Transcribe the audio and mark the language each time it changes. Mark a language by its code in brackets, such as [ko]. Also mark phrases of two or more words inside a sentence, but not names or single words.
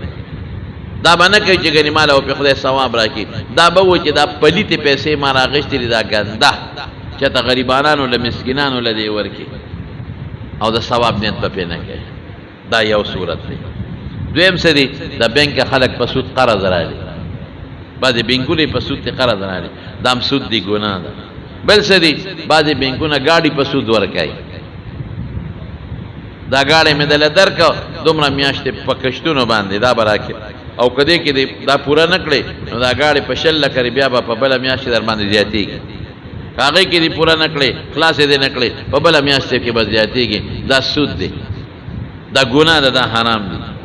[ps] دا به نه کوي چې ګنې مال او په خدای ثواب راکړي دا به وایي چې دا پلیتې پیسې ما راغشتې دي دا ګنده چېرته غریبانانو له مسکینانو له دې ورکړي او د ثواب نیت به نه کوي دا یو صورت دی دویم څه دی د بینک خلک په سود قرض راړي بعضې بینکونه په سود کې قرض راړي دا هم سود دی ګناه ده بل څه دی بعضې بینکونه ګاډي په سود ورکوي دا گاڑی میں دل درکو دومره میاشتې په کشتونو باندې دا به راکړي او که دې کې دا پوره نه کړې نو دا گاڑی په 100 لکه بیا به په بله میاشتې در باندې زیاتېږي که هغې کې دې پوره نه کړې خلاصې دې نه کړې په بله میاشتې کې به زیاتېږي دا سود دی دا ګناه ده دا حرام دی